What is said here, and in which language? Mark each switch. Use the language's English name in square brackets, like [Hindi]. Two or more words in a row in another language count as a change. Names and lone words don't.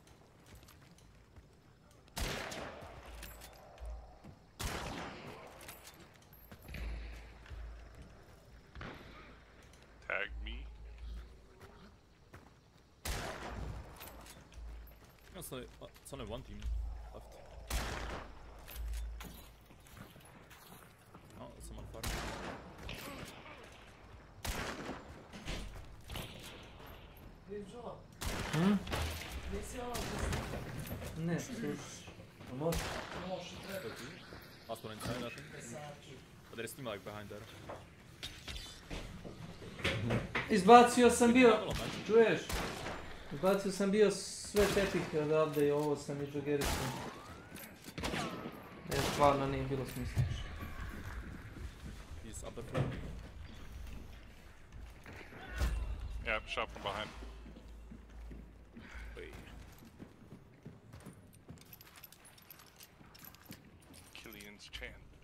[English] Tag me. It's only one team left. Oh, someone fired. [Serbian] Ne, sluš. Može. [English] Last one inside, I think. But there is team like behind there. [Serbian] Izbacio sam bio, čuješ? Izbacio sam bio sve tepihe odavde i ovo sam i džogericu. Jer stvarno nije bilo smisla. [English] He's up the front. Yeah, shot from behind. Killian's Chan.